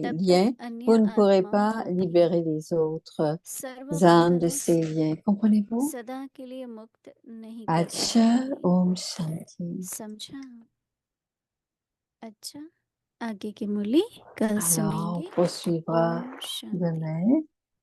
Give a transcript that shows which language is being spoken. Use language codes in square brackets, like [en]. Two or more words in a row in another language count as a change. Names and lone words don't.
[hi] तब [fr] liens, [hi] तक अन्य [fr] vous ne pourrez [hi] आत्माओं [fr] pas [hi] को भी [fr] libérer les autres âmes de [hi] सर्वबंधनों [fr] ces [hi] से [fr] liens. Comprenez-vous? [hi] सदा के लिए मुक्त नहीं कर Acha पाएंगे। ओम शांति. समझा? अच्छा, आगे की मूली कल [fr] Alors, on [hi] सुनेंगे। [fr] poursuivra [hi] ओम शांति। [fr] demain.